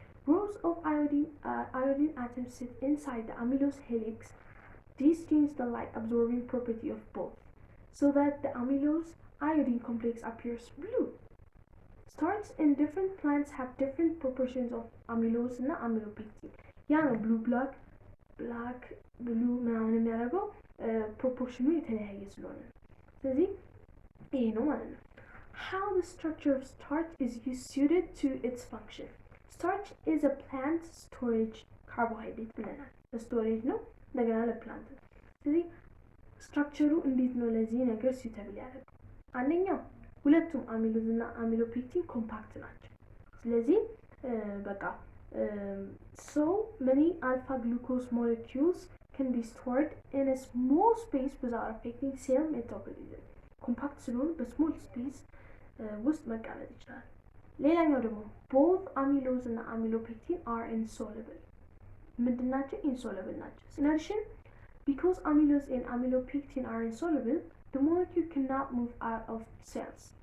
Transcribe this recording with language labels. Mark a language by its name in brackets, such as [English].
[English] Rows of iodine atoms sit inside the amylose helix. These change the light absorbing property of both, so that the amylose iodine complex appears blue. Starch in different plants have different proportions of amylose and amylopectin. [Amharic] ያ ነው [English] black blue [Amharic] ምናምን የሚያደርገው ፕሮፖርሽኑ የተለያየ ስለሆነ። ስለዚህ ይሄ ነው ማለት ነው። [English] How the structure of starch is suited to its function. Starch is a plant storage carbohydrate [Amharic] ብለናል። ስቶሬጅ ነው እንደገና ለፕላንት ነው። ስለዚህ ስትራክቸሩ እንዴት ነው ለዚህ ነገር suitable ያደርገው? አንደኛው ሁለቱም አሚሎዝ እና አሚሎፔክቲን ኮምፓክት ናቸው። ስለዚህ በቃ [English] so many alpha glucose molecules can be stored in a small space without affecting cell metabolism. [Amharic] ኮምፓክት ስለሆኑ በስሞል ስፔስ ውስጥ መቀመጥ ይችላል። ሌላኛው ደግሞ [English] both amylose [Amharic] እና [English] amylopectin are insoluble. [Amharic] ምንድናቸው? [English] insoluble [Amharic] ናቸው። [English] In addition, because amylose and amylopectin are insoluble, the molecule cannot move out of cells.